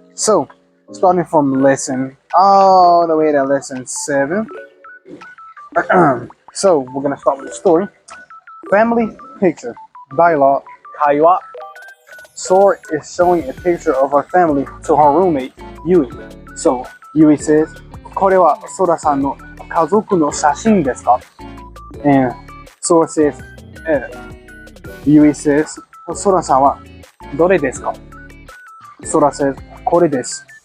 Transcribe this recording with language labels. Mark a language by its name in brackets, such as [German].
[English] So, starting from lesson all the way to lesson 7. So, we're going to start with the story. Family picture. Dialogue. Kaiwa. Sora is showing a picture of her family to her roommate, Yui. [Japanese] So, Yui says, これはソラさんの家族の写真ですか? And Sora says, Yui says, ソラさんはどれですか? [English] Sora says, [Japanese] これです。